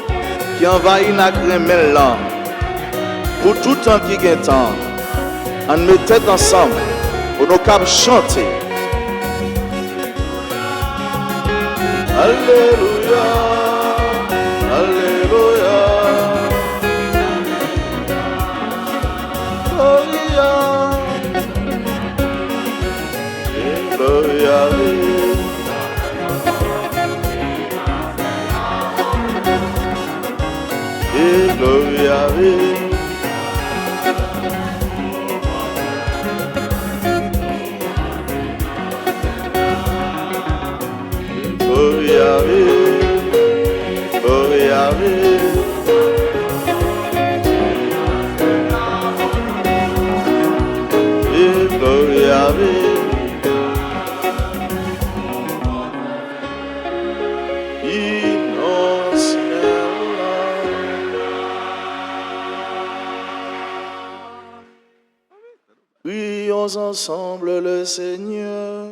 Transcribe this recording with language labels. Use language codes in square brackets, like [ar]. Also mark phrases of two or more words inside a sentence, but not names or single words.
[fr] envahit la crémelle là pour tout temps qui est temps, on met tête ensemble pour nos capables chanter. [la] Alléluia, Alléluia, Gloria, et Gloria, et Gloria, Gloria, Gloria, et Gloria, [fr] prions ensemble le Seigneur.